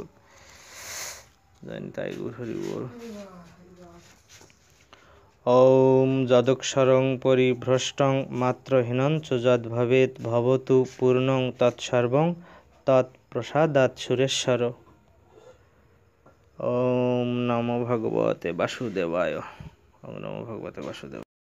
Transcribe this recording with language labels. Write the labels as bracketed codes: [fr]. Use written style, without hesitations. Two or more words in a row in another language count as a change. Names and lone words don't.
[bn] জয় নিতাই গৌর হরি বল। [sa] ওম যদক্ষরং পরিভ্রষ্টং মাত্রহীনঞ্চ যদ্ভবেৎ ভবতু পূর্ণং তৎসর্বং তৎপ্রসাদাৎ সুরেশ্বর। ওম নমো ভগবতে বাসুদেবায়। ওম নমো ভগবতে বাসুদেবায়।